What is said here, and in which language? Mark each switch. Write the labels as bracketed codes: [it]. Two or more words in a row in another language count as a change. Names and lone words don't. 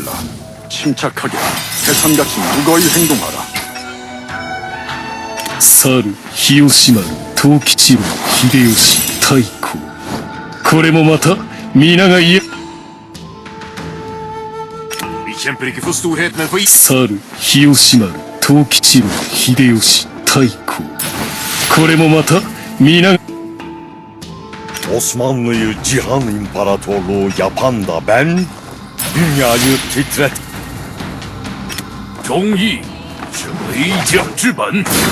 [ko] 침착하게, 태산같이 무거이 행동하라. [ja] 猿日吉丸藤吉郎秀吉太閤これもまた皆が言え [sv] Vi kämpar icke för storhet, men för [ja] 猿日吉丸藤吉郎秀吉太閤これもまた皆が [tr] Osmanlı'yı cihan imparatorluğu yapan da ben, dünyayı titret. [zh] 忠义是为将之本。